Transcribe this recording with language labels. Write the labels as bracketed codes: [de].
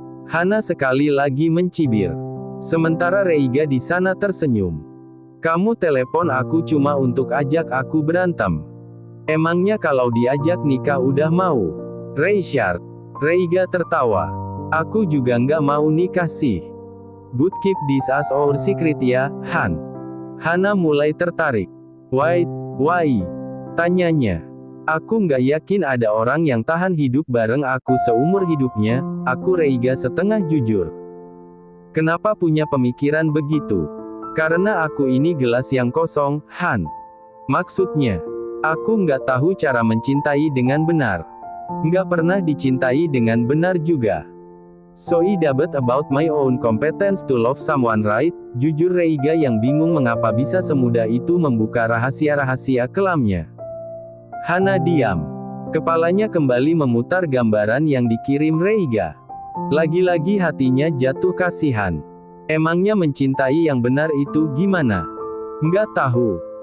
[id] Hana sekali lagi mencibir. Sementara Reiga di sana tersenyum. Kamu telepon aku cuma untuk ajak aku berantem. Emangnya kalau diajak nikah udah mau? Richard. Reiga tertawa. Aku juga nggak mau nikah sih. [en] But keep this as our secret ya, Han. [id] Hana mulai tertarik. Why? Tanyanya. Aku nggak yakin ada orang yang tahan hidup bareng aku seumur hidupnya, aku Reiga setengah jujur. Kenapa punya pemikiran begitu? Karena aku ini gelas yang kosong, Han. Maksudnya, aku nggak tahu cara mencintai dengan benar. Nggak pernah dicintai dengan benar juga. [en] So I doubt about my own competence to love someone right? [id] Jujur Reiga yang bingung mengapa bisa semudah itu membuka rahasia-rahasia kelamnya. Hana diam. Kepalanya kembali memutar gambaran yang dikirim Reiga. Lagi-lagi hatinya jatuh kasihan. Emangnya mencintai yang benar itu gimana? Nggak tahu.